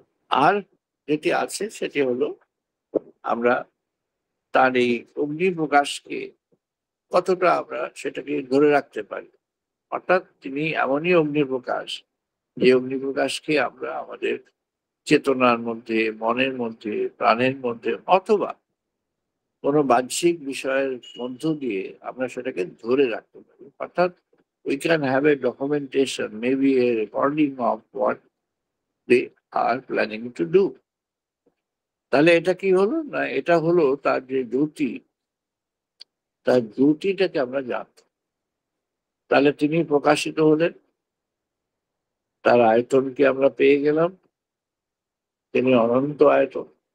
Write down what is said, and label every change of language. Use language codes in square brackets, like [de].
[bn] আর যেটি আছে সেটি হলো আমরা তার এই অগ্নি প্রকাশকে কতটা আমরা সেটাকে ধরে রাখতে পারি। অর্থাৎ তিনি এমনই অগ্নি প্রকাশ, যে অগ্নি প্রকাশকে আমরা আমাদের চেতনার মধ্যে, মনের মধ্যে, প্রাণের মধ্যে অথবা কোনো বাহ্যিক বিষয়ের মধ্য দিয়ে আমরা সেটাকে ধরে রাখতে পারি। [en] অর্থাৎ we can have a documentation, maybe a recording of what they are planning to do. [bn] তাহলে এটা কি হলো না, এটা হলো তার যে দ্যুতি, তার দ্যুতিটাকে আমরা জানতে। তাহলে তিনি প্রকাশিত হলেন, তার আয়তনকে আমরা পেয়ে গেলাম, তিনি অনন্ত আয়তন।